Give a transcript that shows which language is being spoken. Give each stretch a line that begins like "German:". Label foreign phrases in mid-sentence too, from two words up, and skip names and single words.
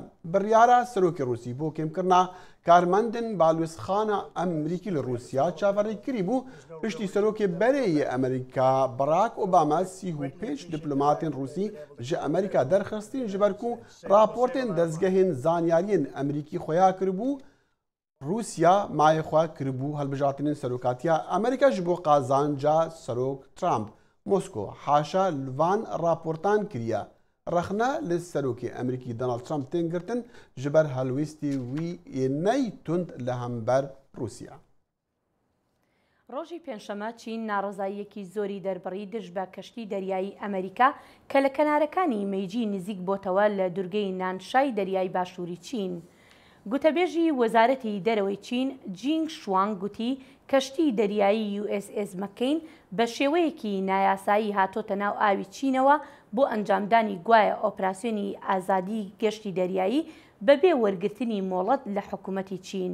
Kurdish: Biryara Serokê Rûsî bo kêmkirina karmendên balwêzxana Emerîkî li Rûsya çaverîkirî bû piştî serokê berê yê Amerîka Barack Obama 35 diplomatên Rûsî ji Amerîka derxistin ji ber ku raportên dezgehên zanyariyên Amerîkî xweya kiribû Rûsya mayê xwe kiribû hilbijartinên serokatiya Amerîka ji bo qazanca Serok Trump. Mosko haşa li van raportan kiriye. Rexne li Serokê Amerîkî Donald Trump tên girtin ji ber helwestê wî ê ney tund li hember Rûsya.
Central Kurdish: ڕۆژی پێنجشەمە چین ناڕۆزاییەکی زۆری دەربڕی دژ بە کەشتی دەریایی ئەمریکا کە لە کەنارەکانی مەیجی نزیک بۆتەوە لە دوورگەی نانشای دەریای باشووری چین. گوتەبێژی وەزارەتی دەرەوەی چین جینگ شوانگ گوتی کەشتی دەریایی USS مەکەین بە شێوەیەکی نایاسایی هاتۆتە ناو ئاوی چینەوە بۆ ئەنجامدانی گوایە ئۆپراسیۆنی ئازادی گەشتی دەریایی بەبێ وەرگرتنی مۆڵەت لە حکوومەتی چین.